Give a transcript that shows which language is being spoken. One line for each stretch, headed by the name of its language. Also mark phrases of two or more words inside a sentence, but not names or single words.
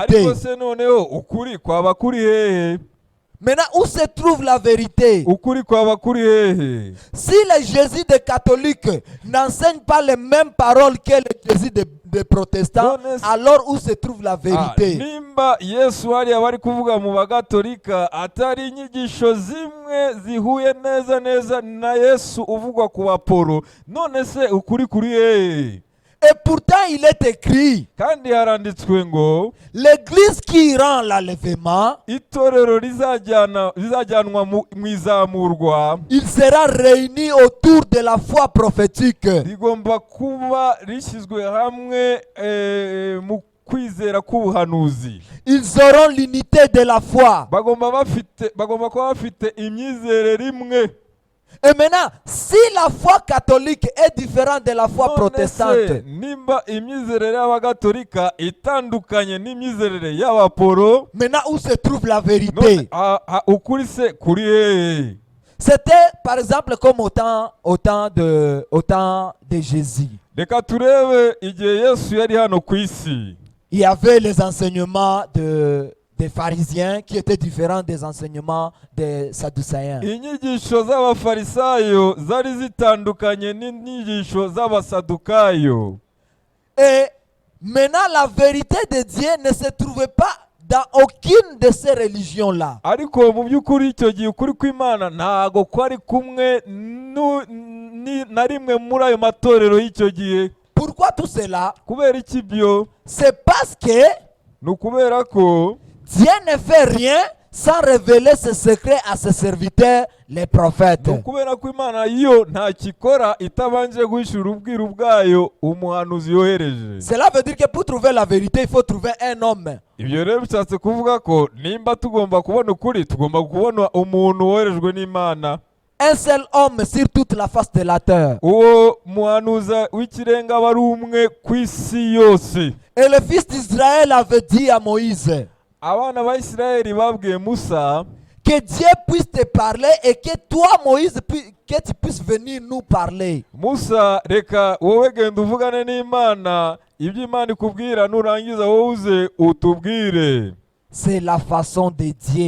Kinyarwanda: Ariko se noneho ukuri kwaba kuri hehe?
French: Maintenant, où se trouve la vérité?
Kinyarwanda: Ukuri kwaba kuri hehe?
French: Si le Jésus des catholiques n'enseigne pas les mêmes paroles que le Jésus des protestants, alors où se trouve la vérité?
Kinyarwanda: Nimba Yesu hariya bari kuvuga mu bagatolika atari inyigisho zimwe zihuye neza na Yesu uvugwa ku baporo, none se ukuri kuri hehe?
French: Et pourtant, il est écrit,
Kinyarwanda: Kandi haranditswe ngo
French: l'église qui rend l'enlèvement,
Kinyarwanda: itorero rizajyanwa mu izamurwa,
French: il sera réuni autour de la foi prophétique.
Kinyarwanda: rigomba kuba rishyizwe hamwe mu kwizera k'ubuhanuzi.
French: Ils auront l'unité de la foi.
Kinyarwanda: Bagomba kuba bafite imyizerere imwe.
French: Et maintenant, si la foi catholique est différente de la foi protestante,
Kinyarwanda: nimba imyizerere y'abagatolika itandukanye n'imyizerere y'abaporo,
French: maintenant où se trouve la vérité?
Kinyarwanda: ukuri se kuri hehe?
French: C'était par exemple comme au temps de Jésus.
Kinyarwanda: Reka turebe igihe Yesu yari hano ku isi.
French: Il y avait les enseignements des pharisiens qui étaient différents des enseignements des sadducéens.
Kinyarwanda: Inyigisho z'abafarisayo zari zitandukanye n'inyigisho z'abasadukayo.
French: Et maintenant la vérité de Dieu ne se trouvait pas dans aucune de ces religions-là.
Kinyarwanda: Ariko mu by'ukuri icyo gihe ukuri kw'Imana ntago kwari kumwe na rimwe muri ayo matorero y'icyo gihe.
French: Pourquoi tout cela?
Kinyarwanda: Kubera iki byo?
French: C'est parce que
Kinyarwanda: Ni ukubera ko
French: Dieu ne fait rien sans révéler ses secrets à ses serviteurs, les prophètes.
Kinyarwanda: ni ukubera ko Imana yo nta kikora itabanje guhishura ubwiru bwayo umuhanuzi yohereje.
French: Cela veut dire que pour trouver la vérité, il faut trouver un homme.
Kinyarwanda: Ibyo rero bishatse kuvuga ko nimba tugomba kubona ukuri, tugomba kubona umuntu woherejwe n'Imana.
French: Un seul homme sur toute la face de la terre.
Kinyarwanda: Uwo muhanuzi w'ikirenga aba ari umwe ku isi yose.
French: Et le fils d'Israël avait dit à Moïse
Kinyarwanda: Abana ba Isirayeli babwiye Musa
French: que Dieu puisse te parler et que toi, Moïse, que tu puisses venir nous parler.
Kinyarwanda: Musa, reka wowe genda uvugane n'Imana, ibyo Imana ikubwira nurangiza wowe uze utubwire.
French: C'est la façon de Dieu.